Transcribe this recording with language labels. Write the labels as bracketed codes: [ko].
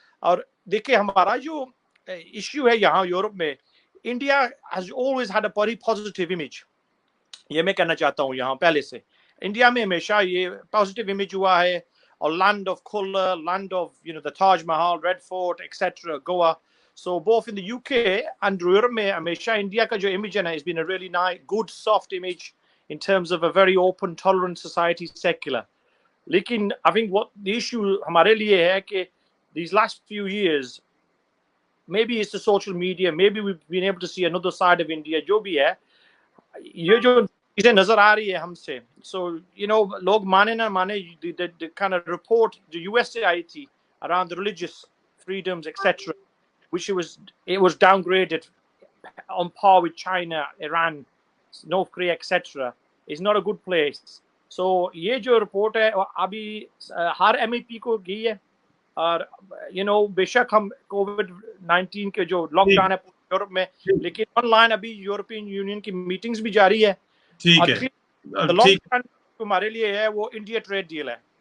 [hi] और देखिए हमारा जो इश्यू है यहाँ यूरोप में, India [en] has always had a very positive image, [hi] ये मैं कहना चाहता हूँ। यहाँ पहले से इंडिया में हमेशा ये पॉजिटिव इमेज हुआ है, और land of colour, land of the Taj Mahal, red fort etcetera, Goa. [en] So both in the UK and Europe [hi] में हमेशा इंडिया का जो इमेज है ना, [en] has been a really nice, good, soft image in terms of a very open, tolerant society, secular. लेकिन I think what the issue [hi] हमारे लिए है [en] कि these last few years, maybe it's the social media, maybe we've been able to see another side of India, [hi] जो भी है, ये जो चीजें नजर आ रही है हमसे। [en] So [hi] लोग माने ना माने, [en] the kind of report [hi] जो US से आई थी [en] around the religious freedoms etc, which it was downgraded on par with China, Iran, North Korea, etc., is not a good place. [hi] So ये जो रिपोर्ट है अभी हर MEP को गई है, और बेशक हम COVID-19 के जो लॉकडाउन है यूरोप में, लेकिन ऑनलाइन अभी यूरोपियन यूनियन की मीटिंग्स भी जारी है। ठीक है, लॉकडाउन हमारे लिए है वो इंडिया ट्रेड डील है।